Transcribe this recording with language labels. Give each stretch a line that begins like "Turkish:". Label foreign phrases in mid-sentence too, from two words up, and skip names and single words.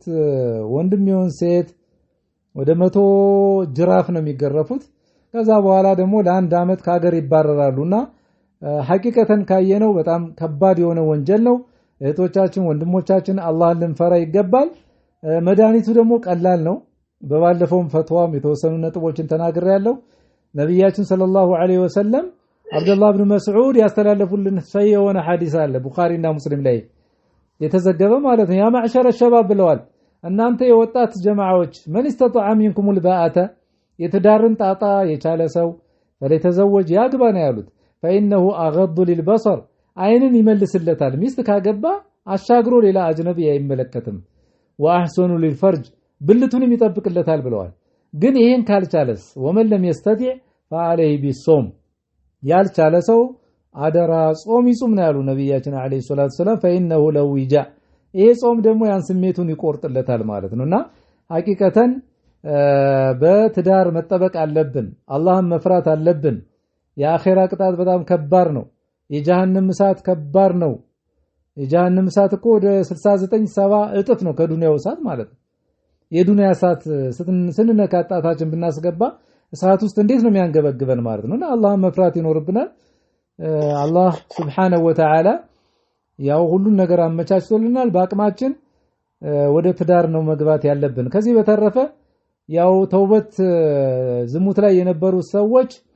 Amharic: ወንድም ይሁን ሴት ወደ 100 ጅራፍ ነው የሚገረፉት። ከዛ በኋላ ደግሞ ለአንድ አመት ከሀገር ይባረራሉና ሐቂቀተን ካየነው በጣም ከባድ የሆነ ወንጀል ነው። እህቶቻችን ወንድሞቻችን አላህን ልንፈራ ይገባል። መድኃኒቱ ደግሞ ቀላል ነው። በባለፈውም ፈትዋም የተወሰኑ ነጥቦችን ተናግሬያለሁ። ነብያችን
Arabic: صلى الله عليه وسلم
Amharic: አብዱላህ ኢብኑ መስዑድ ያስተላለፉልን ሰሂህ የሆነ ሐዲስ አለ ቡኻሪና ሙስሊም ላይ የተዘገበ ማለት ነው።
Arabic: يا معشر الشباب
Amharic: ብለዋል፣ እናንተ የወጣት ጀማዓዎች
Arabic: من استطاع منكم الباءة
Amharic: የትዳርን ጣጣ የቻለ ሰው ፈለተዘወጅ ያግባ ነው ያሉት።
Arabic: فإنه أغض للبصر
Amharic: አይንን ይመልስለታል። ሚስት ካገባ አሻግሮ ሌላ አጅነቢ አይመለከትም።
Arabic: وأحسن للفرج
Amharic: ብልቱንም ይጠብቅለታል ብለዋል። ግን ይሄን ካልቻለስ
Arabic: ومن لم يستطع فعليه بالصوم
Amharic: ያልቻለ ሰው አደራ ጾም ይጹም ነው ያሉ ነብያችን
Arabic: عليه الصلاة السلام። فإنه لو وجاء
Amharic: ይሄ ጾም ደግሞ ያን ስሜቱን ይቆርጥለታል ማለት ነውና ሐቂቀተን በትዳር መጠበቅ አለብን። አላህን መፍራት አለብን። የአኺራ ቅጣት በጣም ከባድ ነው። የጀሃነም እሳት ከባድ ነው። የጀሃነም እሳት እኮ ወደ 69 70 እጥፍ ነው ከዱንያው እሳት ማለት ነው። የዱንያ እሳት ስንነካጣታችን ብናስገባ እሳት ውስጥ እንዴት ነው የሚያንገበግበን ማለት ነውና አላህን መፍራት ይኖርብናል። አላህ
Arabic: سبحانه وتعالى
Amharic: ያው ሁሉን ነገር አመቻችቶልናል። በአቅማችን ወደ ትዳር ነው መግባት ያለብን። ከዚህ በተረፈ ያው ተውበት ዝሙት ላይ የነበሩ ሰዎች